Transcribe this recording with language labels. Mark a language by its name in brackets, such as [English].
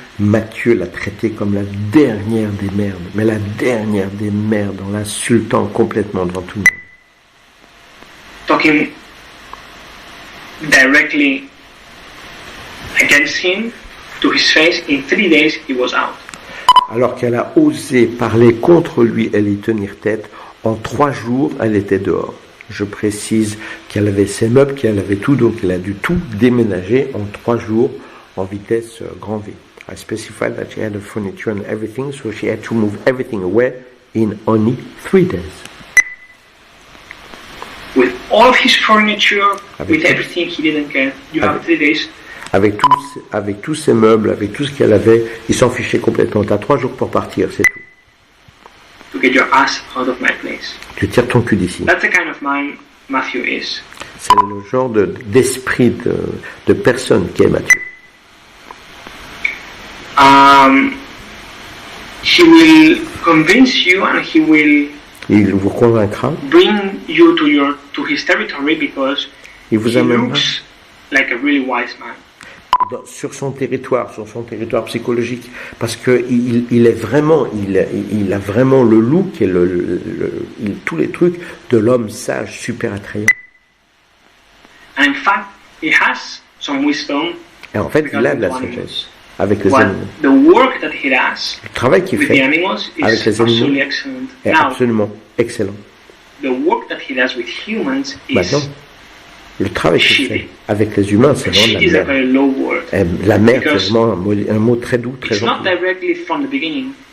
[French] Mathieu l'a traité comme la dernière des merdes, mais la dernière des merdes, en l'insultant complètement devant tout le monde. [English] Talking directly against him to his face, in 3 days he was out. [French] Alors qu'elle a osé parler contre lui et lui tenir tête, en 3 jours, elle était dehors. Je précise qu'elle avait ses meubles, qu'elle avait tout, donc elle a dû tout déménager en 3 jours en vitesse grand V. [English] I specified that she had the furniture and everything, so she had to move everything away in only 3 days. With all of his furniture, with everything, he didn't care. You have 3 days. [French] Avec tous ses meubles, avec tout ce qu'elle avait, il s'en fichait complètement. T'as 3 jours pour partir, c'est tout. [English] To get your ass out of my place. [French] Tu tires ton cul d'ici. [English] That's the kind of man Matthew is. [French] C'est le genre d'esprit de personne qu'est Mathieu. [English] He will convince you and he will [French] il vous convaincra. [English] Bring you to his territory because [French] il vous amènera [English] looks like a really wise man. [French] Sur son territoire psychologique, parce que il est vraiment, il a vraiment le look et tous les trucs de l'homme sage, super attrayant. [English] And in fact, he has some wisdom. [French] Et en fait, il a de la sagesse avec les animaux. [English] The work that he does [French] le travail qu'il fait avec les animaux est absolument excellent. [English] The work that he does with humans is [French] maintenant, le travail qu'il fait avec les humains, c'est vraiment de la merde. La merde, c'est vraiment un mot très doux, très gentil.